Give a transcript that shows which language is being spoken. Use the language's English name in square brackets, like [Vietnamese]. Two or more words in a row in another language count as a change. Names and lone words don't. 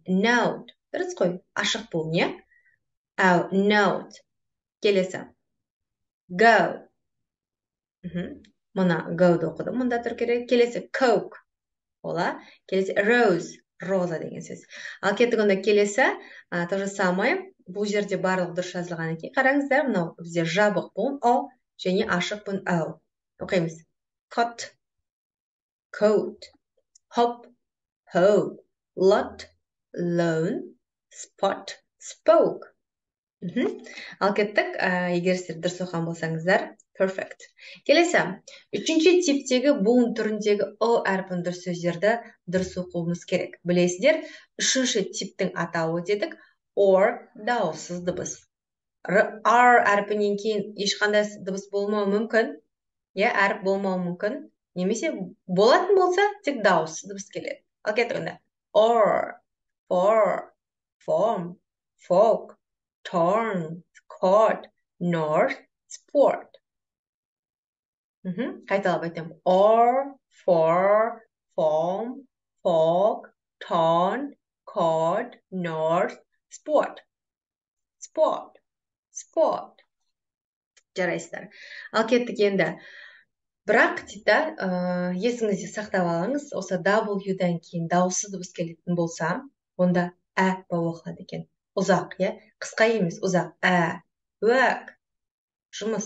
[Kazakh] Note. Дұрыс қой. Ашық бол, Әу, note. Келесі. Go. Мұна go-ды оқыдым. Мұнда тұр керек. Келесі coke. Ола. Келесі rose. Роза деген сөз. Ал кеттік онда келесі. [Russian] То же самое. [Kazakh] Бұл жерде барлық дұрыс жазылған екен. Қараңыздар, мынау бізде жабық буын о және ашық буын әу. Оқимыз. [English] Cut. Coat, hop, hoe, lot, loan, spot, spoke. [Kazakh] Ал кеттік, егер сіздер дұрыс оқыған болсаңыздар, perfect. Келесі, үшінші типтегі буын түріндегі о әрпін дұрыс сөздерді дұрыс оқуымыз керек. Білесіздер, үшінші типтің атауы дедік, or дауыссыз дыбыс. R әрпінен кейін ешқандай дыбыс болмауы мүмкін, әріп болмауы мүмкін. Немесе болатын болса, тек дауыссыз дыбыс келеді. Ал кеттік онда. [English] Or, for, form, folk, torn, court, north, sport. [Kazakh] Қайталап айтамын. [English] Or, for, form, folk, torn, court, north, sport. Sport. [Kazakh] Жарайсыздар. Ал кеттік енді. Бірақ дейді, есіңізде сақтап алыңыз, осы W-дан кейін дауыссыз дыбыс келетін болса, онда ә болып оқылады екен. Ұзақ, қысқа емес, ұзақ. Work, жұмыс.